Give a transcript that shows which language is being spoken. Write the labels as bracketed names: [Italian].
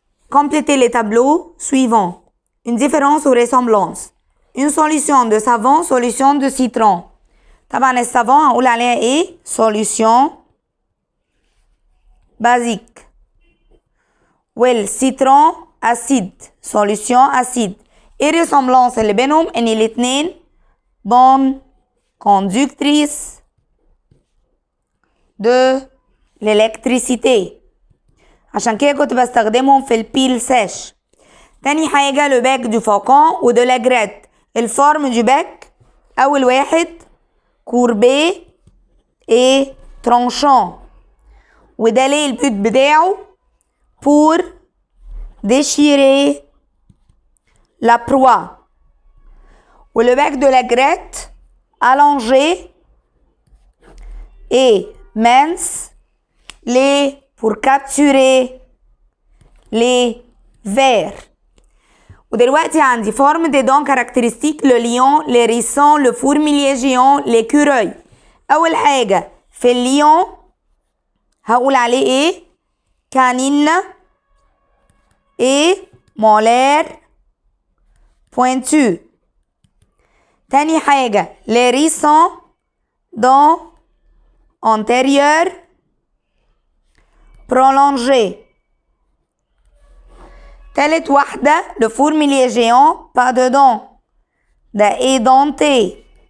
[French] Complétez les tableaux suivants. Une différence ou ressemblance. Une solution de savon, solution de citron. [Arabic] طبعا السافون هقول عليها ايه؟ [French] solution basique. والcitron acide. solution acide. [Arabic] ايه ressemblance اللي بينهم؟ ان الاتنين [French] bonne conductrice de l'électricité. [Arabic] عشان كده كنت بستخدمهم في البيل سيش. تاني حاجة [French] le bec du faucon و de l'aigrette. الفورم du bec [Arabic] أول واحد [French] courbé et tranchant. [Arabic] وده ليه البوت بتاعه؟ [French] pour déchirer la proie. و le bec de l'aigrette allongé et mince pour capturer les vers. [Arabic] ودلوقتي عندي [French] forme des dents caractéristiques le lion, les hérissons, le fourmilier géant, l'écureuil. [Arabic] أول حاجة في الليون هقول عليه ايه؟ [French] canine et molaire pointu. [Arabic] تاني حاجة [French] l'hérisson dents antérieures prolongées. [Arabic] تالت واحدة [French] le fourmilier géant pas de dents ده édenté.